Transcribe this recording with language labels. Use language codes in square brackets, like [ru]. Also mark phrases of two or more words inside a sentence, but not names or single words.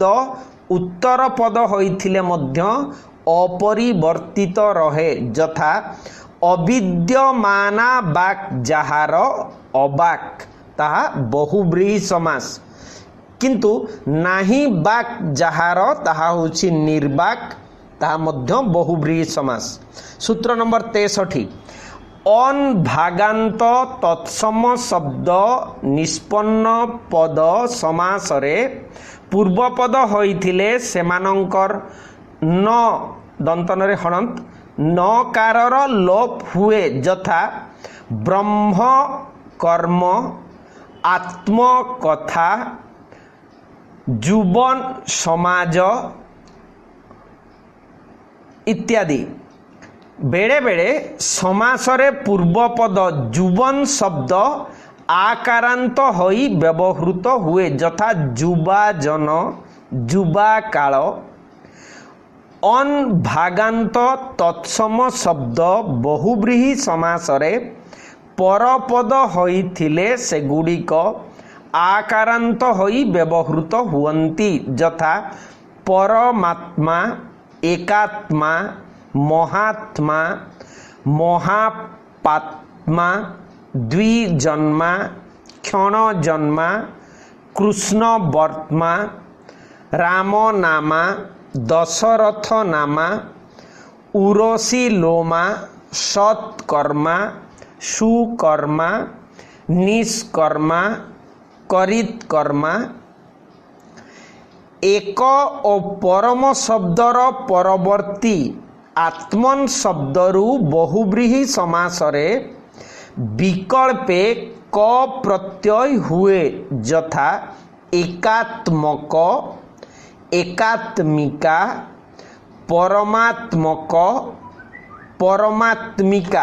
[or] ଉତ୍ତର ପଦ ହୋଇଥିଲେ ମଧ୍ୟ ଅପରିବର୍ତ୍ତିତ ରହେ ଯଥା ଅବିଦ୍ୟମାନା ବାକ୍ ଯାହାର ଅବାକ୍ ତାହା ବହୁବ୍ରୀହି ସମାସ କିନ୍ତୁ ନାହିଁ ବାକ୍ ଯାହାର ତାହା ହୋଇଛି ନିର୍ବାକ୍ ତାହା ମଧ୍ୟ ବହୁବ୍ରୀହି ସମାସ। ସୂତ୍ର ନମ୍ବର 63 ଅନ୍ ଭାଗାନ୍ତ ତତ୍ସମ ଶବ୍ଦ ନିଷ୍ପନ୍ନ ପଦ ସମାସରେ ପୂର୍ବପଦ ହୋଇଥିଲେ ସେମାନଙ୍କର ନ ଦନ୍ତନରେ ହଣନ୍ତ ନକାରର ଲୋପ ହୁଏ ଯଥା ବ୍ରହ୍ମ କର୍ମ ଆତ୍ମ କଥା ଯୁବନ ସମାଜ ଇତ୍ୟାଦି। ବେଳେ ବେଳେ ସମାସରେ ପୂର୍ବପଦ ଯୁବନ ଶବ୍ଦ ଆକାରାନ୍ତ ହୋଇ ବ୍ୟବହୃତ ହୁଏ ଯଥା ଯୁବା ଜନ ଯୁବା କାଳ ଅନ୍ ଭାଗାନ୍ତ ତତ୍ସମ ଶବ୍ଦ ବହୁବ୍ରୀହି ସମାସରେ ପରପଦ ହୋଇଥିଲେ ସେଗୁଡ଼ିକ ଆକାରାନ୍ତ ହୋଇ ବ୍ୟବହୃତ ହୁଅନ୍ତି ଯଥା ପରମାତ୍ମା ଏକାତ୍ମା ମହାତ୍ମା ମହାପାତ୍ମା ଦ୍ୱିଜନ୍ମା କ୍ଷଣଜନ୍ମା କୃଷ୍ଣ ବର୍ତ୍ମା ରାମ ନାମା ଦଶରଥ ନାମା ଉରୋସୀ ଲୋମା ସତ୍କର୍ମା ସୁକର୍ମା ନିଷ୍କର୍ମା କରିତକର୍ମା ଏକ ଓ ପରମ ଶବ୍ଦର ପରବର୍ତ୍ତୀ ଆତ୍ମନ୍ ଶବ୍ଦରୁ ବହୁବ୍ରୀହି ସମାସରେ ବିକଳ୍ପେ କ ପ୍ରତ୍ୟୟ ହୁଏ ଯଥା ଏକାତ୍ମକ, ଏକାତ୍ମିକା, ପରମାତ୍ମକ, ପରମାତ୍ମିକା।